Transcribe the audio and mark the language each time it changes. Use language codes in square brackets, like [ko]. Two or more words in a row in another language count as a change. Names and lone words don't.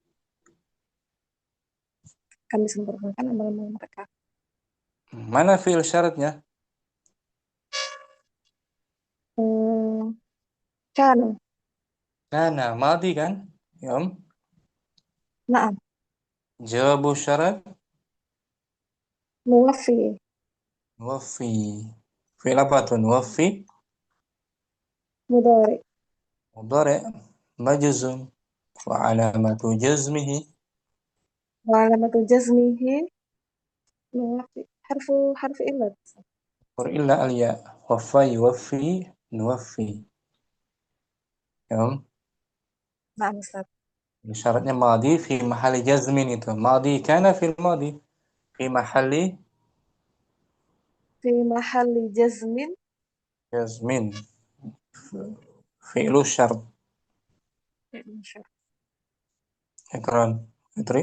[id] Mana fi'il syaratnya? [ar] كان ماض [id] kan? Ya om? [ar] Naam. جواب الشرط? Nuwaffi. [id] Fi'il apa tuh nuwaffi? [ar] Mudhari. Majzum. وعلامة جزمه nuwaffi. حرف العلة. إلا الياء وفى يوفي نوفي. [id] Ya om? [ar] نعم أستاذ. [id] Syaratnya madi [ar] في محل جزم [id] itu. [ar] ماض كان في الماضي في محل jazmin. جزم فعل الشرط. Ikran. Fitri.